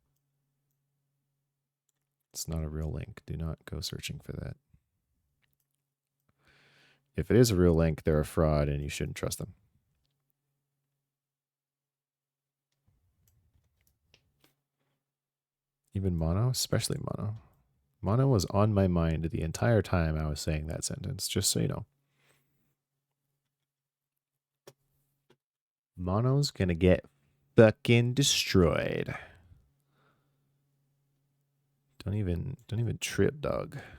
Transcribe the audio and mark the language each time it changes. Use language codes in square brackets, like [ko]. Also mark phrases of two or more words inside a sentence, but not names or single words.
[en] It's not a real link. Do not go searching for that. If it is a real link, they're a fraud and you shouldn't trust them. Even mono, especially mono. Mono was on my mind the entire time I was saying that sentence, just so you know. Mono's gonna get fucking destroyed. Don't even trip, dog.